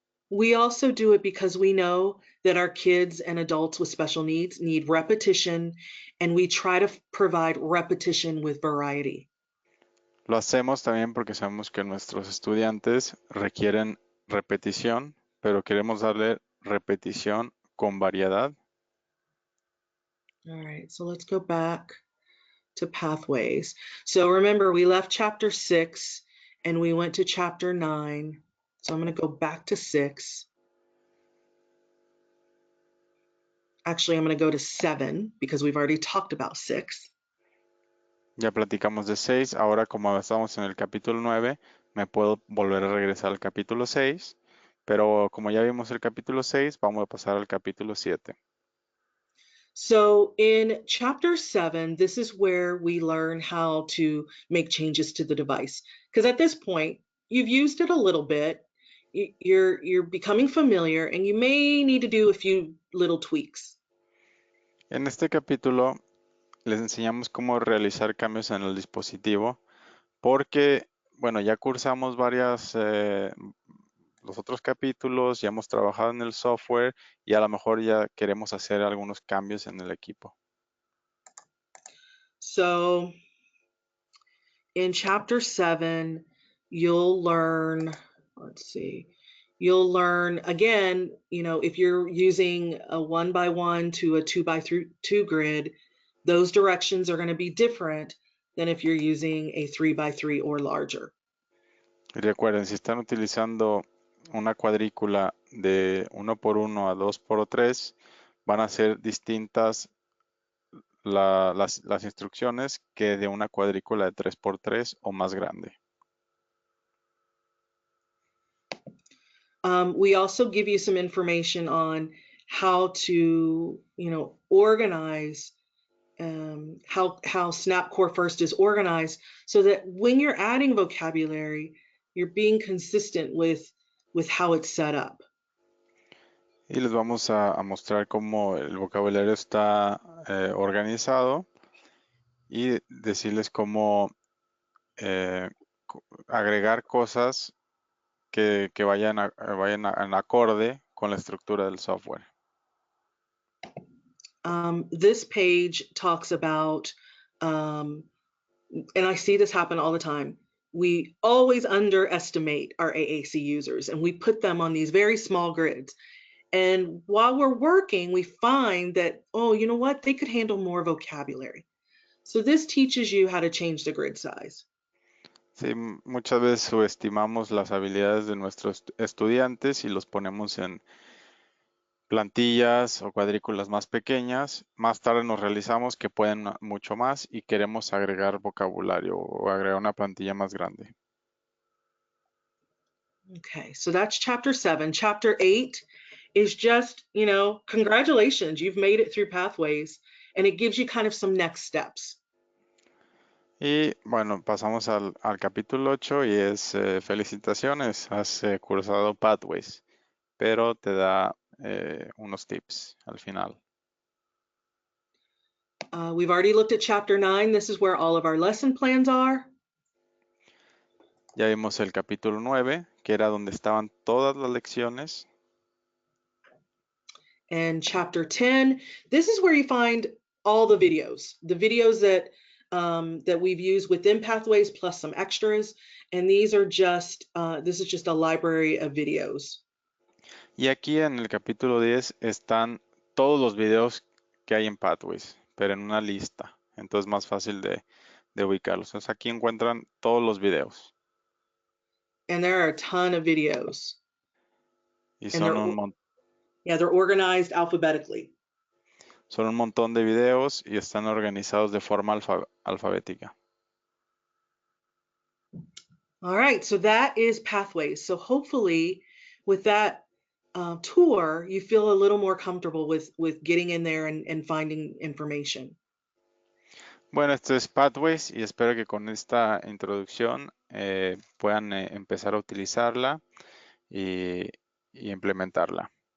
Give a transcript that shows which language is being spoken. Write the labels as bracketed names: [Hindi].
[English] We also do it because we know that our kids and adults with special needs need repetition, and we try to provide repetition with variety. [Spanish] Lo hacemos también porque sabemos que nuestros estudiantes requieren repetición, pero queremos darle repetición con variedad. [English] All right, so let's go back to pathways. So remember, we left chapter 6 and we went to chapter 9. So I'm going to go back to 6. Actually, I'm going to go to 7 because we've already talked about 6. [Spanish] Ya platicamos de 6, ahora como estamos en el capítulo 9, me puedo volver a regresar al capítulo 6, pero como ya vimos el capítulo 6, vamos a pasar al capítulo 7. [English] So in chapter 7, this is where we learn how to make changes to the device. Because at this point, you've used it a little bit, you're becoming familiar, and you may need to do a few little tweaks. [Spanish] En este capítulo les enseñamos cómo realizar cambios en el dispositivo, porque, bueno, ya cursamos los otros capítulos, ya hemos trabajado en el software y a lo mejor ya queremos hacer algunos cambios en el equipo. [English] So in chapter 7, you'll learn, let's see, you'll learn again, if you're using a 1x1 to a 2x2 grid, those directions are going to be different than if you're using a 3x3 or larger. [Spanish] Y recuerden, si están utilizando una cuadrícula de 1x1 a 2x3, van a ser distintas las instrucciones que de una cuadrícula de 3x3 o más grande. [English] We also give you some information on how to, organize, how Snap Core First is organized, so that when you're adding vocabulary, you're being consistent with how it's set up. [Spanish] Y les vamos a mostrar cómo el vocabulario está organizado y decirles cómo eh, agregar cosas que vayan en acorde con la estructura del software. [English] This page talks about, and I see this happen all the time, we always underestimate our AAC users and we put them on these very small grids. And while we're working, we find that, oh, you know what? They could handle more vocabulary. So this teaches you how to change the grid size. [Spanish] Sí, muchas veces subestimamos las habilidades de nuestros estudiantes y los ponemos en plantillas o cuadrículas más pequeñas. Más tarde nos realizamos que pueden mucho más y queremos agregar vocabulario o agregar una plantilla más grande. [English] Okay, so that's chapter 7. Chapter 8 is just, congratulations, you've made it through pathways, and it gives you kind of some next steps. [Spanish] Y bueno, pasamos al capítulo 8 y es felicitaciones, has cursado Pathways, pero te da unos tips al final. [English] We've already looked at chapter 9. This is where all of our lesson plans are. [Spanish] Ya vimos el capítulo 9, que era donde estaban todas las lecciones. [English] And chapter 10, this is where you find all the videos that we've used within Pathways plus some extras. And these are just, this is just a library of videos. [Spanish] Y aquí en el capítulo 10 están todos los videos que hay en Pathways, pero en una lista. Entonces es más fácil de ubicarlos. Entonces aquí encuentran todos los videos. [English] And there are a ton of videos. [Spanish] Y [English] And they're organized alphabetically. [Spanish] son un montón de videos y están organizados de forma alfabética. [English] All right, so that is Pathways. So hopefully with that tour, you feel a little more comfortable with getting in there and finding information. [Spanish] Bueno, esto es Pathways y espero que con esta introducción puedan empezar a utilizarla y, y implementarla.